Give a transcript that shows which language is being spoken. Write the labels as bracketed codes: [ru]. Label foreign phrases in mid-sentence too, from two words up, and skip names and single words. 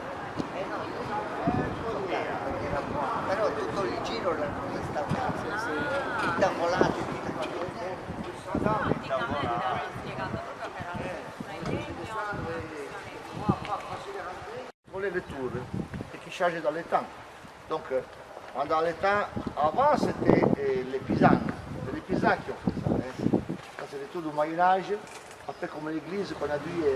[it] Però tutto il giro l'hanno restaurato, intavolati, Praticamente hanno spiegato proprio che era in legno. [fr] Pour les retours, et qui changeait dans le temps. Donc, dans le temps, avant c'était les pisans. C'est les pisans qui ont fait ça. Hein. Ça c'est le tour du Moyen-Âge. Après, comme l'église qu'on a vue hier.